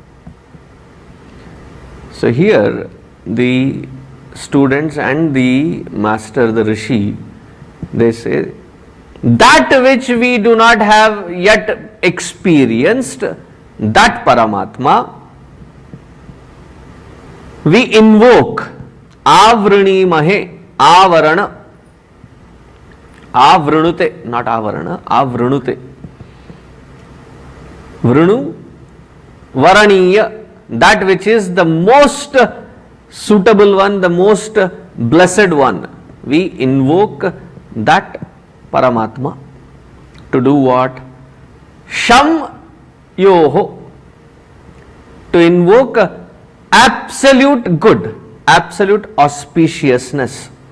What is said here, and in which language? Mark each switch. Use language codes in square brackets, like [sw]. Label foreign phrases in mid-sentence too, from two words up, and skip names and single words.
[en] So here the students and the master, the Rishi, they say that which we do not have yet experienced, that Paramatma, we invoke [sa] आवृणी महे, आवरण, आवृणुते, [en] not [sa] आवरण, आवृणुते. वृणु, वरणीय, [en] that which is the most suitable one, the most blessed one. We invoke that Paramatma to do what? [sa] शं योः, [en] to invoke absolute good, absolute auspiciousness.